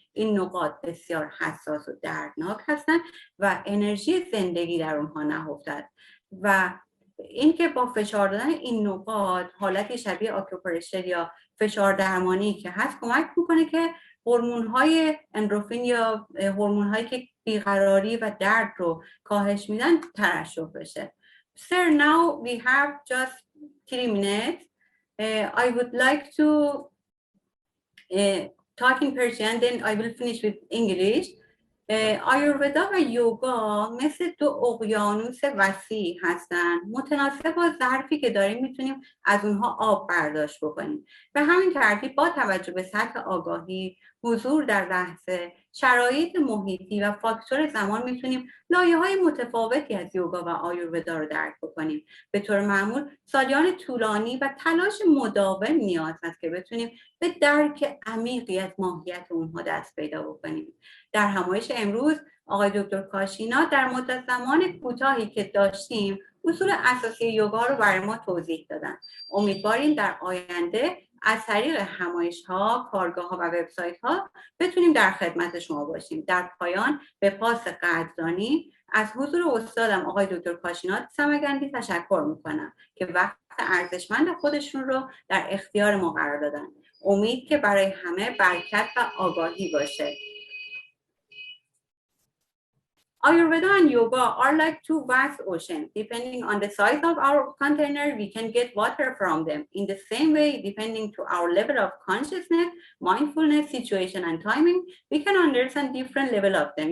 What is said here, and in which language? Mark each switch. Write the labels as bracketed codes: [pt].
[fa] این نقاط بسیار حساس و دردناک هستند و انرژی زندگی در اونها نهفته است و اینکه با فشار دادن این نقاط حالتی شبیه آکوپرشر یا فشار درمانی که هست کمک میکنه که هورمون‌های اندروفین یا هورمون‌هایی که بیقراری و درد رو کاهش میدن ترشح بشه. [en] Sir, now we have just 3 minutes. I would like to talk in Persian, then I will finish with English. [fa] آیورودا و یوگا مثل 2 اقیانوس وسیع هستند. متناسب با ظرفی که داریم میتونیم از اونها آب برداشت بکنیم. به همین ترتیب با توجه به سطح آگاهی، حضور در لحظه، شرایط محیطی و فاکتور زمان میتونیم لایه‌های متفاوتی از یوگا و آیورودا رو درک بکنیم. به طور معمول سالیان طولانی و تلاش مداوم نیاز هست که بتونیم به درک عمیقی از ماهیت اونها دست پیدا بکنیم. در همایش امروز آقای دکتر کاشینا در مدت زمان کوتاهی که داشتیم اصول اساسی یوگا رو برای ما توضیح دادن. امیدواریم در آینده از طریق همایش‌ها، کارگاه‌ها و وبسایت‌ها بتونیم در خدمت شما باشیم. در پایان به پاس قدردانی از حضور استادم آقای دکتر کاشینا سمگندی تشکر میکنم که وقت ارزشمند خودشون رو در اختیار ما قرار دادن. امید که برای همه برکت و آگاهی باشه. [en] Ayurveda and yoga are like two vast oceans. Depending on the size of our container, we can get water from them. In the same way, depending to our level of consciousness, mindfulness, situation, and timing, we can understand different level of them.